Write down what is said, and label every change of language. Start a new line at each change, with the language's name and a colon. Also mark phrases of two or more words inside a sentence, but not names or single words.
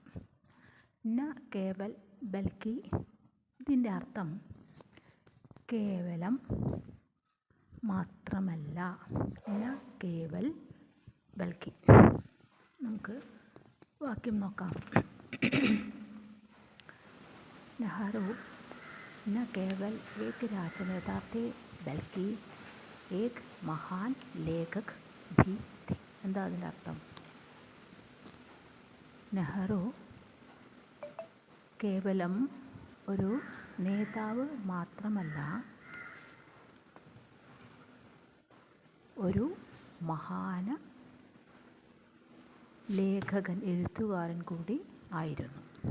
Hindi: न केवल बल्कि,
Malayalam: ഇതിൻ്റെ അർത്ഥം കേവലം മാത്രമല്ല.
Hindi: न केवल बल्कि.
Malayalam: നമുക്ക് വാക്യം നോക്കാം.
Hindi: നെഹ്റു न केवल एक राजनेता थे बल्कि एक महान लेखक भी थे.
Malayalam: എന്താ അതിൻ്റെ അർത്ഥം? നെഹ്റു കേവലം ഒരു നേതാവ് മാത്രമല്ല, ഒരു മഹാന ലേഖകൻ, എഴുത്തുകാരൻ കൂടി ആയിരുന്നു.